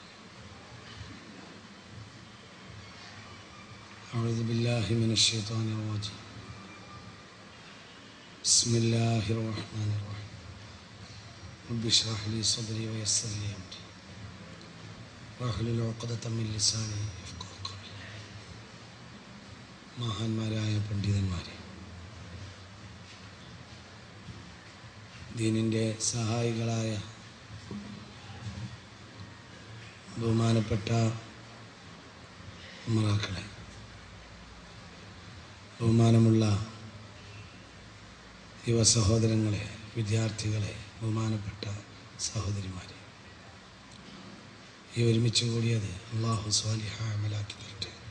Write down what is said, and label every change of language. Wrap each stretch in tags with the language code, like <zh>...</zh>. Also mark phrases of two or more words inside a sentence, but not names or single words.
<ar>أعوذ بالله من الشيطان الرجيم. بسم الله الرحمن الرحيم. رب اشرح لي صدري ويسر لي أمري واحلل عقدة من لساني يفقهوا قولي.</ar> <ml>മഹാന്മാരായ പണ്ഡിതന്മാരെ, ദീനിൻ്റെ സഹായികളായ ബഹുമാനപ്പെട്ട ഉമറാക്കളെ, ബഹുമാനമുള്ള യുവ സഹോദരങ്ങളെ, വിദ്യാർത്ഥികളെ, ബഹുമാനപ്പെട്ട സഹോദരിമാരെ, ഈ ഒരുമിച്ച് കൂടിയത് അള്ളാഹു സ്വാലിഹായ അമലാക്കി തരട്ടെ.</ml>